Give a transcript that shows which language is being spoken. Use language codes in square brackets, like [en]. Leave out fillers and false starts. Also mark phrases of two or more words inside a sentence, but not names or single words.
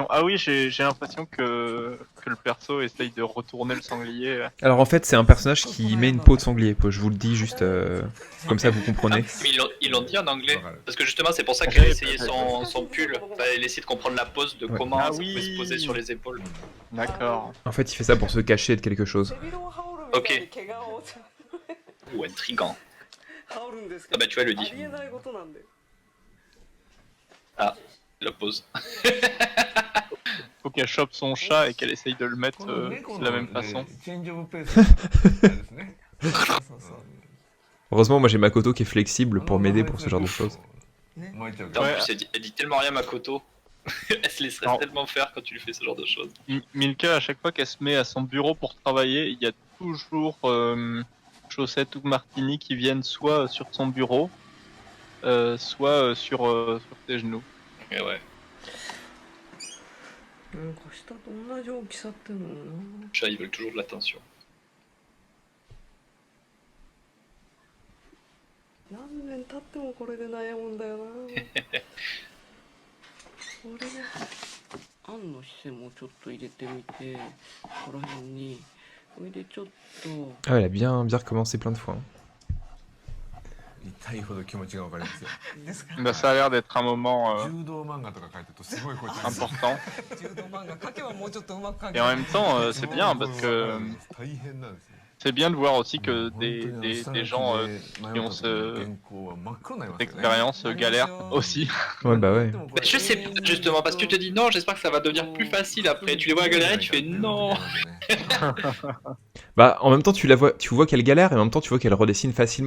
[fr] Ah oui, j'ai l'impression que le perso essaye de retourner le sanglier. alors en fait, c'est un personnage qui met une peau de sanglier. Je vous le dis juste comme ça, vous comprenez. Mais ils l'ont dit en anglais. Parce que justement, c'est pour ça Ouais, qu'il a essayé peut-être. son pull. Enfin, il essaie de comprendre la pose de Ouais. comment Ah ça pouvait oui. se poser sur les épaules. D'accord. En fait, il fait ça pour se cacher de quelque chose. [ja] 背広を羽織るみたいに怪我を [fr] Ou intrigant. [ja] 羽織るんですけ Ah ど [fr] bah tu vois, elle le [ja] あ [fr] dit. [ja] りえないことなんで [fr] La pose. Faut qu'elle chope son chat et qu'elle essaye de le mettre de la même façon. [en] change of pace [ja] ですね。そうそうそう [fr] Heureusement, moi j'ai Makoto qui est flexible pour m'aider pour ce genre de choses. [ja] 巻いちゃう [fr] En [ja] から。 [fr] Ouais. plus, elle dit tellement rien, Makoto. Elle se laisserait Non. tellement faire quand tu lui fais ce genre de choses. Milka, à chaque fois qu'elle se met à son bureau pour travailler, il y a toujours Chaussette ou Martini qui viennent soit sur son bureau, soit sur ses genoux. Mais ouais, [ja] なんか下と同じ大きさってのも [fr] les chats, ils veulent toujours de l'attention. [ja] な何年経ってもこれで悩むんだよなこれねあんの視線もちょっと入れてみてここら辺にそれでちょっと [fr] Ah, elle a bien recommencé plein de fois. Hein. [ja] 痛いほど気持ちがわかりますよ。ですか [fr] Bah, ça a l'air d'être un moment [ja] 柔道漫画とか書いてるとすごいこうやって [fr] important. [ja] 柔道漫画描けばもうちょっとうまく描 [fr] Et [ja] け [fr] en [ja] ば [fr] même temps, c'est bien parce que [ja] 大変なんですよ。 [fr] c'est bien de voir aussi que des gens qui ont cette expérience galèrent aussi. Ouais, bah ouais. Bah, je sais pas, justement, parce que tu te dis non, j'espère que ça va devenir plus facile après. Tu les vois galérer, tu fais non. Bah, en même temps, tu vois qu'elle galère et en même temps, tu vois qu'elle redessine facilement.